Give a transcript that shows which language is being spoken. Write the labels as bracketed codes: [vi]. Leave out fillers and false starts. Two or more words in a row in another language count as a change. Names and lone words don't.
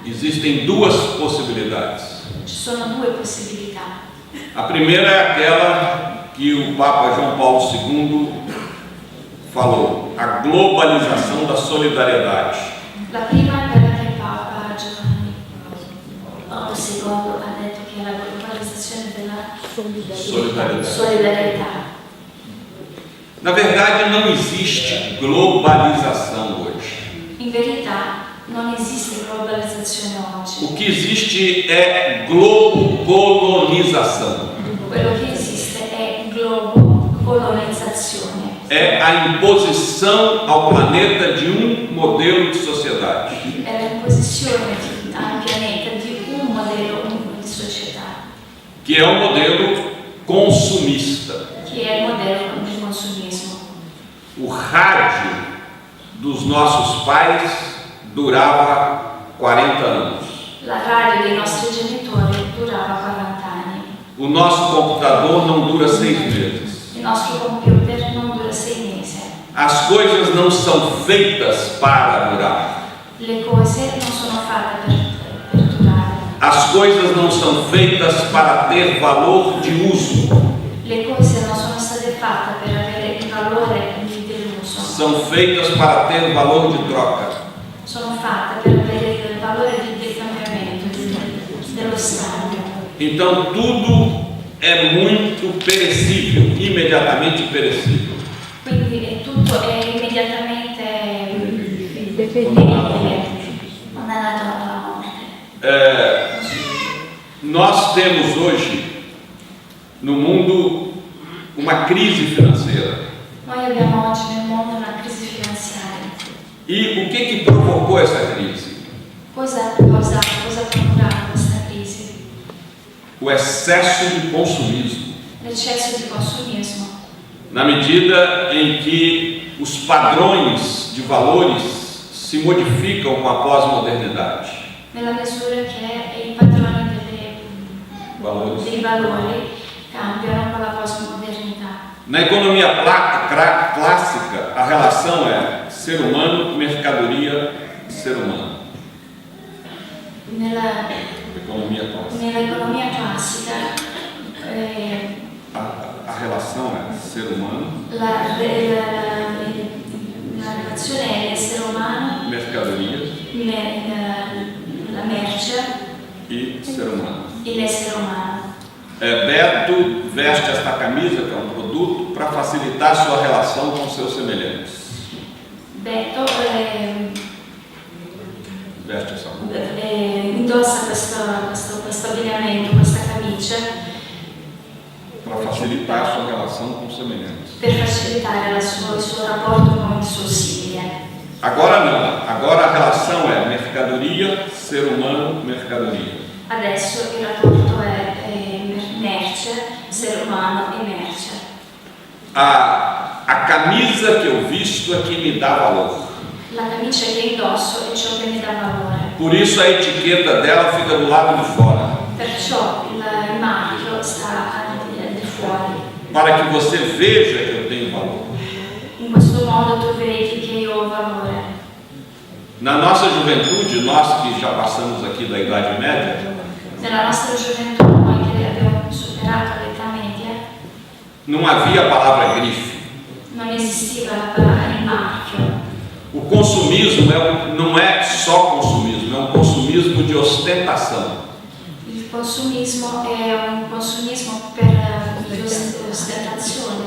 [pt] Existem duas possibilidades. [it] Ci sono due possibilità. [pt] A primeira é aquela que o Papa João Paulo II falou, a globalização da solidariedade. [it] La prima è quella che il Papa Giovanni Paolo II ha detto, che è la globalizzazione della solidarietà. [pt] Na verdade, não existe globalização hoje. [it] In verità non esiste globalizzazione oggi. [pt] O que existe é globo-colonização. [it] Quello che esiste è globo-colonizzazione. [pt] É a imposição ao planeta de um modelo de sociedade. [it] È l'imposizione al pianeta di un modello di società, [pt] Que é um modelo consumista. [it] che è il modello del consumismo. [pt] O rádio dos nossos pais durava 40 anos. [it] La radio dei nostri genitori durava 40 anni. [pt] O nosso computador não dura 6 meses. [it] Il nostro computer non [pt] As coisas não são feitas para durar. [it] Le cose non sono fatte per durare. [pt] As coisas não são feitas para ter valor de uso. [it] Le cose non sono state fatte per avere il valore dell'uso. [pt] São feitas para ter valor de troca. [it] Sono fatte per avere il valore di cambiamento, dello scambio. [pt] Então tudo é muito perecível, imediatamente perecível. [it] Quindi tutto è immediatamente definibile, condannato alla morte. [pt] Nós temos hoje no mundo uma crise financeira. [it] Noi abbiamo oggi nel mondo una crisi finanziaria. [pt] E o que provocou essa crise? [it] Cosa ha procurato questa crisi? [pt] O excesso de consumismo. [it] L'eccesso di consumismo. [pt] Na medida em que os padrões de valores se modificam com a pós-modernidade. [it] Nella misura che i padroni dei valori cambiano con la postmodernità. [pt] Na economia clássica, a relação é ser humano, mercadoria, ser humano. [it] Nell'economia classica [pt] a relação é ser humano, [it] la relazione è essere umano, [pt] mercadoria, [it] la merce [pt] e ser humano. [it] E l'essere umano. [pt] Beto veste esta camisa, que é um produto, para facilitar sua relação com seus semelhantes. Beto veste essa roupa. [it] Indossa questo abbigliamento, questa camicia [pt] para facilitar sua relação com semelhantes. [it] Per facilitare il suo rapporto con il suo simile. [pt] Agora não. Agora a relação é mercadoria, ser humano, mercadoria. [it] Adesso il rapporto è merce, [pt] ser umano [it] e merce. [pt] A camisa que eu visto é que me dá valor. [it] La camicia che indosso è ciò che mi dà valore. [pt] Por isso a etiqueta dela fica do lado de fora. [it] Perciò il marchio sta di fuori. [pt] Para que você veja que eu tenho valor. [it] In questo modo tu vedi che io ho valore. [pt] Na nossa juventude, nós que já passamos aqui da Idade Média, [it] nella nostra gioventù, noi che abbiamo superato l'età media, [pt] não havia a palavra grife. [it] Non esisteva la parola il marchio. [pt] O consumismo não é só consumismo, é um consumismo de ostentação. [it] Il consumismo è un consumismo di ostentazione.